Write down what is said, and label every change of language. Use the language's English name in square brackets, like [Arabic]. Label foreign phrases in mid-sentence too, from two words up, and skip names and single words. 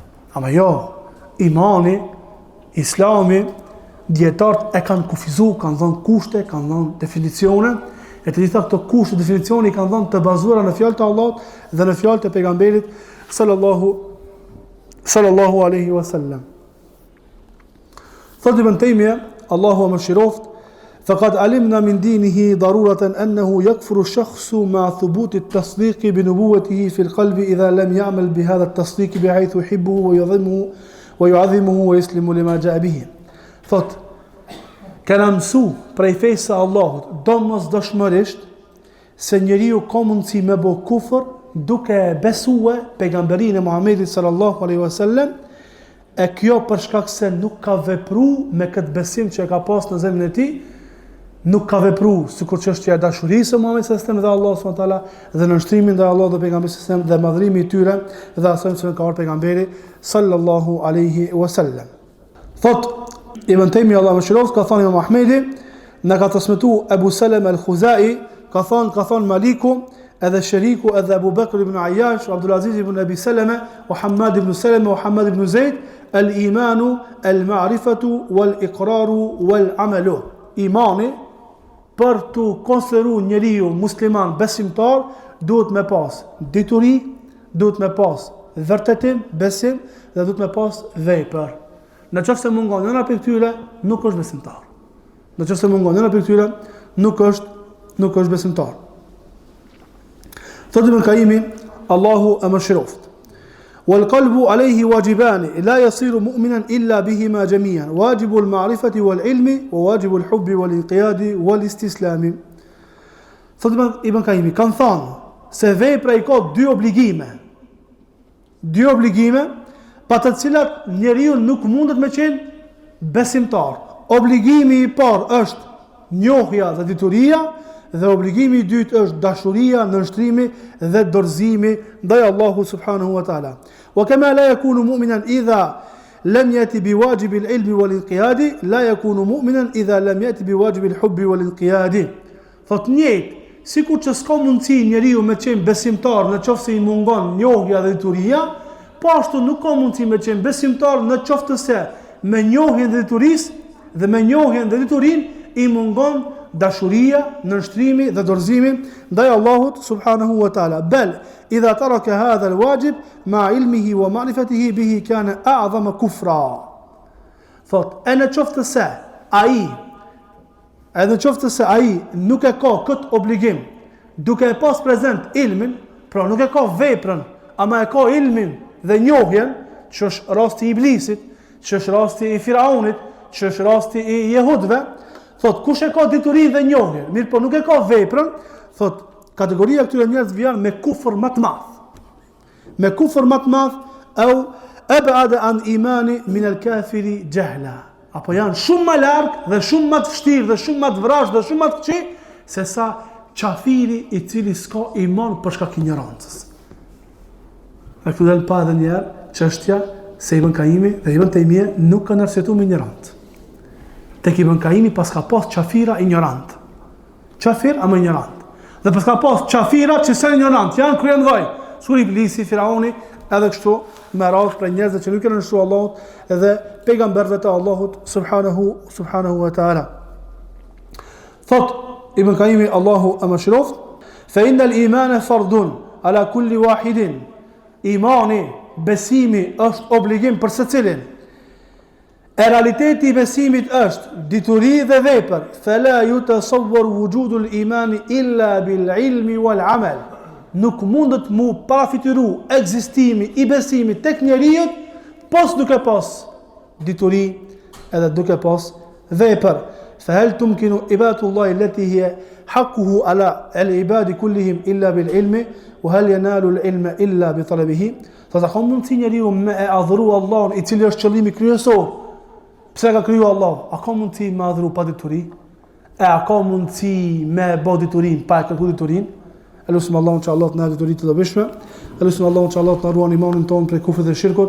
[Albanian] Ama jo, imani, islami, dietarët e kanë kufizu, kanë dhënë kushte, kanë dhënë definicione, e të gjitha këto kushte, definicione i kanë dhënë të bazuara në fjalët e Allahut dhe në fjalët e pejgamberit [Arabic] صلى الله عليه وسلم. [Albanian] Thot Ibn Taymija, Allahu më shiroft, [Arabic] فقد علمنا من دينه ضرورة أنه يكفر الشخص مع ثبوت التصديق بنبوته في القلب إذا لم يعمل بهذا التصديق بحيث يحبه ويعظمه ويسلم لما جاء به. [Albanian] Thot, kanë mësu prej fejse Allahut, domosdoshmërisht se njeriu ka mundësi me bë kufër duke besuar pejgamberin e Muhamedit [Arabic] صلى الله عليه وسلم, [Albanian] e kjo për shkak se nuk ka vepruar me këtë besim që e ka pas në zemrën e tij, nuk ka vepruar sikur çështja e dashurisë së Muhamedit [Arabic] صلى الله عليه وسلم [Albanian] dhe Allahut [Arabic] سبحانه وتعالى [Albanian] dhe nënshtrimin ndaj Allahut dhe pejgamberit [Arabic] صلى الله عليه وسلم [Albanian] dhe madhrimi i tyre dhe asaj që ka ardhur pejgamberi [Arabic] صلى الله عليه وسلم. [Albanian] Thot Ibn Taymija Allahu mëshiroft ka thënë Imam Ahmedi, Në ka transmetuar Abu Salem al-Khuzai, ka thonë Maliku, edhe Sheriku, edhe Abu Bakr ibn Ayyash, Abdulaziz ibn Abi Salama, Muhammad ibn Salama, Muhammad ibn Zaid, [Arabic] الإيمان المعرفة والإقرار والعمل. [Albanian] Imani, për të konsideruar njeriu musliman besimtar, duhet me pas dituri, duhet me pas vërtetim, besim, dhe duhet me pas vepër. Në qoftë se mungon njëra prej këtyre, nuk është besimtar. Në qoftë se mungon njëra prej këtyre, nuk është besimtar. Thotë Ibn Qayyim, Allahu e mëshiroft. [Arabic] والقلب عليه واجبان لا يصير مؤمنا إلا بهما جميعا واجب المعرفة والعلم وواجب الحب والانقياد والاستسلام. [Albanian] Thotë Ibn Qayyim, kanë thënë se vepra i ka dy obligime, pa të cilat njeriu nuk mundet me qenë besimtar. Obligimi i parë është njohja dhe dituria, dhe obligimi i dytë është dashuria, nënshtrimi dhe dorëzimi ndaj Allahut [Arabic] سبحانه وتعالى. وكما لا يكون مؤمنا إذا لم يأت بواجب العلم والانقياد لا يكون مؤمنا إذا لم يأت بواجب الحب والانقياد. [Albanian] Thot njëjtë, sikur që s'ka mundësi njeriu me qenë besimtar në qoftë se i mungon njohja dhe dituria, po ashtu nuk ka mundësi me qenë besimtar në qoftë se me njohjen dhe diturisë dhe me njohjen dhe diturinë i mungon dashuria, nënshtrimi dhe dorëzimi ndaj Allahut [Arabic] سبحانه وتعالى. بل إذا ترك هذا الواجب مع علمه ومعرفته به كان أعظم كفرا. [Albanian] Thot, në qoftë se ai nuk e ka këtë obligim, duke e pas prezent ilmin, pra nuk e ka veprën, ama e ka ilmin dhe njohjen, që është rasti i Iblisit, që është rasti i Firaunit, që është rasti i Jehudëve. Thot, kush e ka diturinë dhe njohjen, mirë po nuk e ka veprën, thot, kategoria këtyre njerëzve janë me kufër më të madh. Me kufër më të madh, [Arabic] أو أبعد عن الإيمان من الكافر جهلا. [Albanian] Apo janë shumë më larg dhe shumë më të vështirë dhe shumë më të vrasë dhe shumë më të këqij se sa qafiri i cili s'ka iman për shkak të ignorancës. A këtu del pa edhe një herë çështja se Ibn Qayyimi dhe Ibn Taymija nuk kanë arsyetuar me ignorancë. Tek Ibn Qayyimi pas ka pas qafira ignorant. Qafir ama ignorant. Dhe pas ka pas qafira që janë ignorant, janë kryen vaj. Suri Iblisi, Firauni, edhe kështu me radhë për njerëzve që nuk kanë nështruar Allahut edhe pejgamberëve të Allahut [Arabic] سبحانه وتعالى. [Albanian] Thot Ibn Qayyimi, Allahu e mëshiroft, [Arabic] فإن الإيمان فرض على كل واحد. [Albanian] Imani, besimi është obligim për secilin. E realiteti i besimit është dituri dhe vepër. [Arabic] فلا يتصور وجود الإيمان إلا بالعلم والعمل. [Albanian] Nuk mundet mu parafitiru ekzistimi i besimit tek njeriu pos duke pas dituri edhe duke pas vepër. [Arabic] فهل تمكن عبادة الله التي هي حقه على العباد كلهم إلا بالعلم وهل ينال العلم إلا بطلبه. [Albanian] Sa ka mundsi njeriu me e adhuru Allahun i cili është qëllimi kryesor. Pse ka kriju Allah? A ka mundsi me adhuru pa dituri? A ka mundsi me bë diturin pa kërkuar diturin? Elusim Allahun që Allah të na diturit të dobishme. Elusim Allahun që Allah të na ruan imanin tonë prej kufrit dhe shirkut.